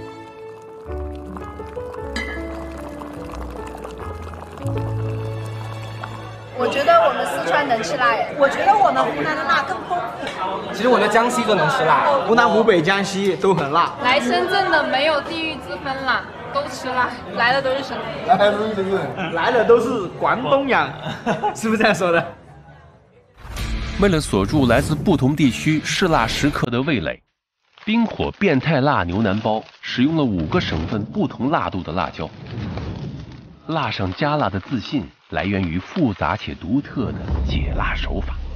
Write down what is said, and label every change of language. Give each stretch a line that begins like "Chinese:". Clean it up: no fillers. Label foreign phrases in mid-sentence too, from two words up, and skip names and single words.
Chinese: 我覺得我們四川能吃辣，我覺得我們湖南的辣更豐富。其實我們江西都能吃辣，湖南、湖北、江西都很辣。來深圳的沒有地域之分啦，都吃辣，來的都是省里，來的都是廣東人，是不是這樣說的？為了鎖住來自不同地區嗜辣食客的味蕾，冰火變態辣牛腩包使用了5個省份不同辣度的辣椒。辣上加辣的自信來源於複雜且獨特的解辣手法。